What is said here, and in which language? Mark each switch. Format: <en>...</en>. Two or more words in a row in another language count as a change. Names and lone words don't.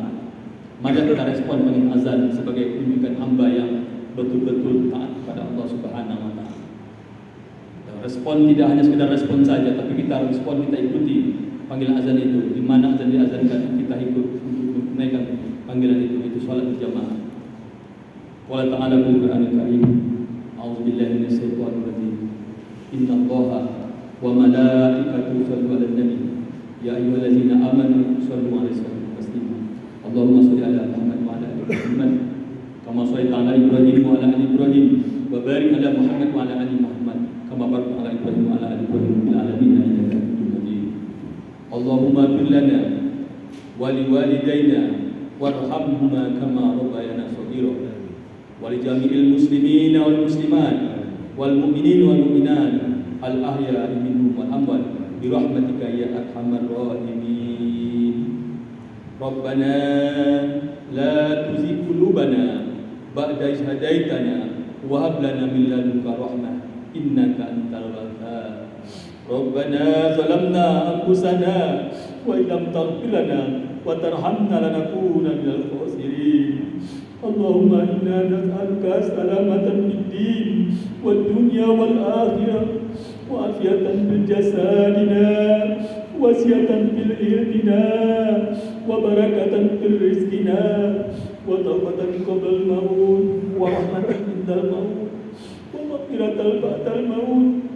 <id>Mari kita respon dengan azan sebagai tunjukkan hamba yang betul-betul taat kepada Allah</id> <ar>سبحانه وتعالى.</ar> <id>Respon tidak hanya sekedar respon saja, tapi kita respon, kita ikuti panggilan azan itu. Di mana azan diazankan, kita ikut untuk menaikkan panggilan itu salat berjamaah.</id> <ar>قال تعالى في القرآن الكريم، أعوذ بالله من الشيطان الرجيم. إن الله وملائكته يصلون على النبي، يا أيها الذين آمنوا صلوا عليه وسلموا تسليما. اللهم صل على محمد وعلى آل محمد كما صليت على إبراهيم وعلى آل إبراهيم وبارك على محمد وعلى آل محمد كما باركت على إبراهيم وعلى آل إبراهيم في العالمين إنك حميد مجيد. اللهم اغفر لنا ولوالدينا وارحمهما كما ربيانا صغيرا ولجميع المسلمين والمسلمات والمؤمنين والمؤمنات الأحياء منهم والأموات برحمتك يا أرحم الراحمين. ربنا لا تزغ قلوبنا بعد إذ هديتنا وهب لنا من لدنك رحمة إنك أنت الوهاب. ربنا ظلمنا أنفسنا وإن لم تغفر لنا وترحمنا لنكونن من الخاسرين. اللهم إنا نسألك سلامة في الدين والدنيا والآخرة وعافية في جسدنا وزيادة في علمنا وبركة في رزقنا وتوبة قبل الموت ورحمة عند الموت ومغفرة بعد الموت.</ar>